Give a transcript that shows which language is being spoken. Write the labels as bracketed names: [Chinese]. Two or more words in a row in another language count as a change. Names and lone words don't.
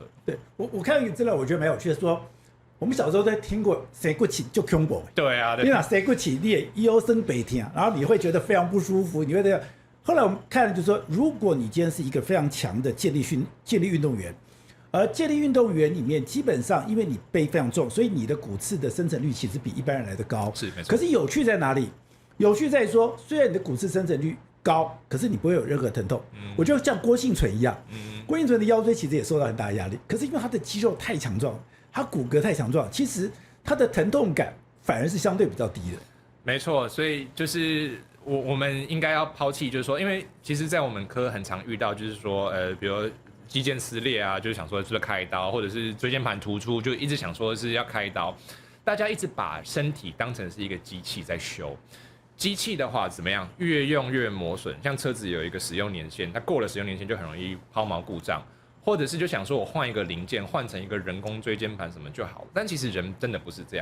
[Chinese] 對，我看到一個資料，我覺得蠻有趣的，說我們小時候都聽過生骨刺就恐怖。對啊，你拿生骨刺，你也腰酸背痛，然後你會覺得非常不舒服，你會這樣。後來我們看就是說，如果你今天是一個非常強的健力運動員，而健力運動員裡面基本上因為你背非常重，所以你的骨刺的生成率其實比一般人來的高。是，沒錯。可是有趣在哪裡？有趣在說，雖然你的骨刺生成率高，可是你不會有任何疼痛。我覺得像郭婞淳一樣，郭婞淳的腰椎其實也受到很大的壓力，可是因為他的肌肉太強壯，他骨骼太強壯，其實他的疼痛感反而是相對比較低的。沒錯，所以就是我們應該要拋棄，就是說，因為其實，在我們科很常遇到，就是說，比如肌腱撕裂啊，就是想說是不是開刀，或者是椎間盤突出，就一直想說是要開刀。大家一直把身體當成是一個機器在修，機器的話怎麼樣？越用越磨損。像車子有一個使用年限，它過了使用年限就很容易拋錨故障。或者是就想說我換一個零件，換成一個人工椎間盤什麼就好，但其實人真的不是這樣。